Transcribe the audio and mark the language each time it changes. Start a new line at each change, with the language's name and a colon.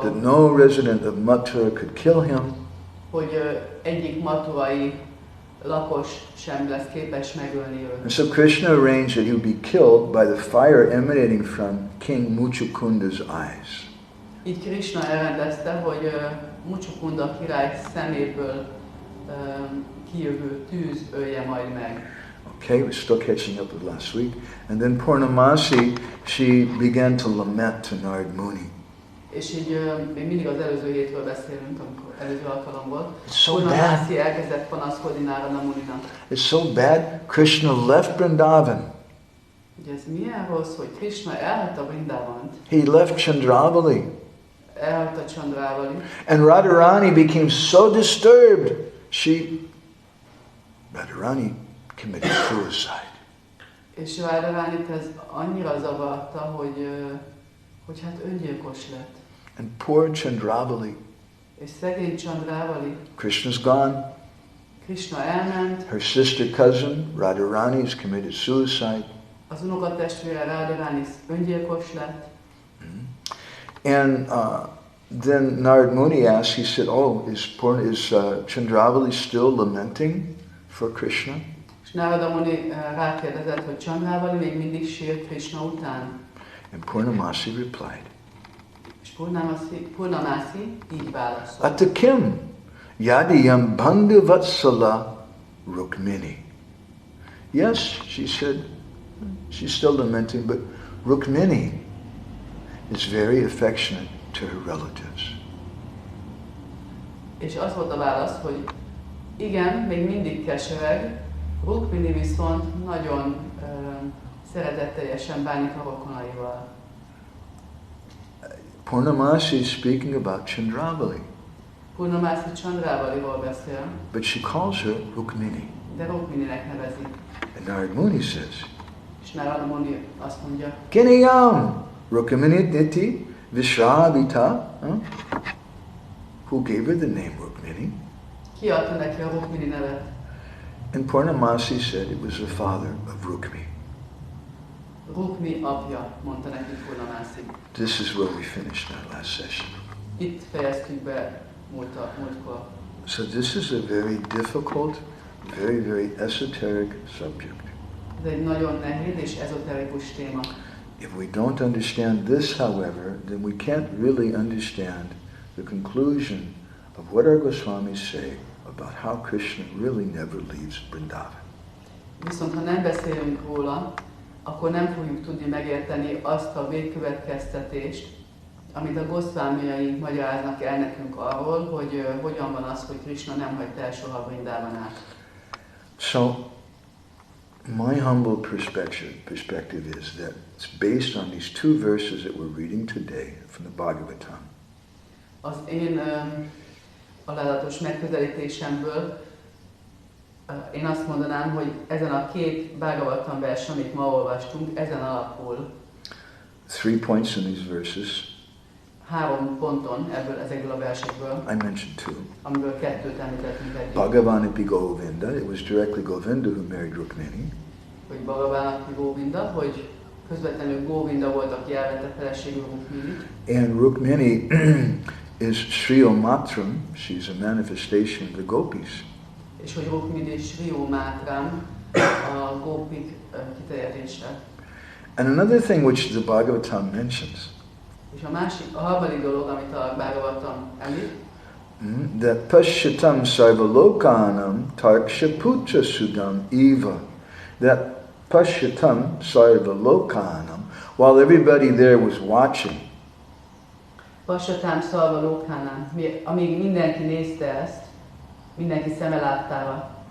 English: that no resident of Mathura could kill him.
Hungarian: Hogy egyik mathurai lakos sem lesz képes megölni őt.
English: And so Krishna arranged that he would be killed by the fire emanating from King Muchukunda's eyes.
Hungarian: Így Krishna elrendezte, hogy Muchukunda király szeméből kijövő tűz ölje majd meg.
English: Okay, we're still catching up with last week. And then Purnamasi, she began to lament to Narad Muni.
Hungarian: És így még mindig az előző hétről beszélünk, amikor előző alkalom volt.
English: It's so
Hungarian: Purnamasi elkezdett panaszkodni Narada Muninak.
English: It's so bad, Krishna left Vrindavan.
Hungarian: Ugye ez milyen rossz, hogy Krishna elhagyta Vrindavant.
English: He left Chandravali.
Hungarian: Elhagyta Chandravali.
English: And Radharani became so disturbed, Radharani committed suicide.
Hungarian: És Radharánit ez annyira zavarta, hogy hát öngyilkos lett.
English: And poor Chandravali.
Hungarian: És szegény Chandravali.
English: Krishna's gone.
Hungarian: Krishna elment.
English: Her sister cousin, Radharani, has committed suicide.
Hungarian: Az unokatestvére Radharani öngyilkos lett.
English: And then Narad Muni asked, he said, oh, is Chandravali still lamenting for Krishna?
Hungarian: És Narada Muni rákérdezett, hogy Chandravali még mindig sír Krishna után.
English: And Purnamasi replied,
Hungarian: És Purnamasi így válaszolt.
Sanskrit: Atakim yadiyam bandhu vatsala Rukmini.
English: Yes, she said, she's still lamenting, but Rukmini is very affectionate to her relatives.
Hungarian: És az volt a válasz, hogy igen, még mindig kesereg, Rukmini viszont nagyon szeretetteljesen bánik a rokonaival.
English: Purnamasi is speaking about Chandravali,
Hungarian: Purnamasi Chandravaliról beszél,
English: but she calls her Rukmini.
Hungarian: de Rukmininek nevezi.
English: And Narad Muni says,
Hungarian: És Narada Muni azt mondja,
Sanskrit: Kiniyam Rukmini Niti Vishabhita.
English: Who gave her the name Rukmini?
Hungarian: ki adta neki a Rukmini nevet?
English: And Purnamasi said it was the father of Rukmi.
Hungarian: Rukmi apja, mondta neki Purnamasi.
English: This is where we finished our last session.
Hungarian: Itt fejeztük be múltkor.
English: So this is a very difficult, very, very esoteric subject.
Hungarian: Ez egy nagyon nehéz és ezoterikus téma.
English: If we don't understand this, however, then we can't really understand the conclusion of what our Goswamis say about how Krishna really never leaves Vrindavan.
Hungarian: Viszont ha nem beszélünk róla, akkor nem fogjuk tudni megérteni azt a végkövetkeztetést, amit a Goswamiaink magyaráznak el nekünk arról, hogy hogyan van az, hogy Krishna nem hagyta el soha Vrindavanát.
English: So, my humble perspective is that it's based on these two verses that we're reading today from the Bhagavatam.
Hungarian: Az én alázatos megközelítésemből én azt mondanám, hogy ezen a két Bhagavatam vers, amit ma olvastunk, ezen alapul.
English: 3 points in these verses.
Hungarian: 3 ponton ezekből a versekből,
English: I mentioned 2.
Hungarian: amiből 2-t említettünk eddig.
Sanskrit: Bhagavanapi Govinda,
English: it was directly Govinda who married Rukmini.
Hungarian: Hogy
Sanskrit: Bhagavanapi Govinda,
Hungarian: hogy közvetlenül Govinda volt, aki elvette feleségül Rukminit.
English: And Rukmini is Sri Matram, she's a manifestation of the gopis.
Hungarian: És hogy Rukmini és Sri Matram a gopik kiteljetése.
English: And another thing which the Bhagavatam mentions,
Hungarian: és a harmadik dolog, amit a Bhagavatam említ,
Sanskrit: that Pashyatam Sarvalokanam Tarkshaputra Sudam Eva.
English: That
Sanskrit: Pashyatam Sarvalokanam,
English: while everybody there was watching.
Sanskrit: Pashyatam Sarvalokanam,
Hungarian: amíg mindenki nézte ezt, mindenki szeme láttával.